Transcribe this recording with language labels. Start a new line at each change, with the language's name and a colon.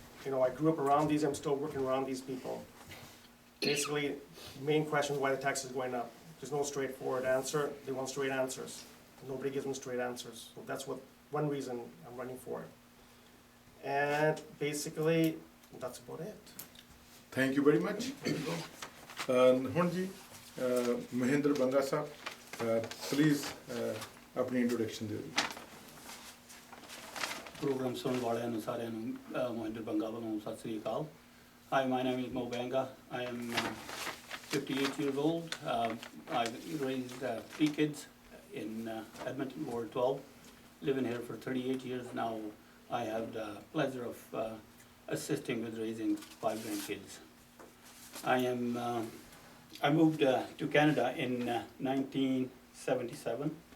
English: You know, I grew up around these, I'm still working around these people. Basically, main question is why the tax is going up. There's no straightforward answer. They want straight answers. Nobody gives them straight answers. So that's one reason I'm running for it. And basically, that's about it. Thank you very much.
Punjabi: ਹੁਣ ਜੀ ਮਹਿੰਦਰ ਬੰਗਾ ਸਾਹਿਬ please ਆਪਣੀ introduction ਦਿਓ ਜੀ। Programme ਸੁਣਨ ਵਾਲਿਆਂ ਨੂੰ ਸਾਰਿਆਂ ਨੂੰ ਮਹਿੰਦਰ ਬੰਗਾ ਵੱਲੋਂ ਸਤਿ ਸ੍ਰੀ ਅਕਾਲ।
English: Hi, my name is Mo Banga. I am 58 years old. I've raised 3 kids in Edmonton, Ward 12. Living here for 38 years now. I have the pleasure of assisting with raising 5 grandkids. I moved to Canada in 1977.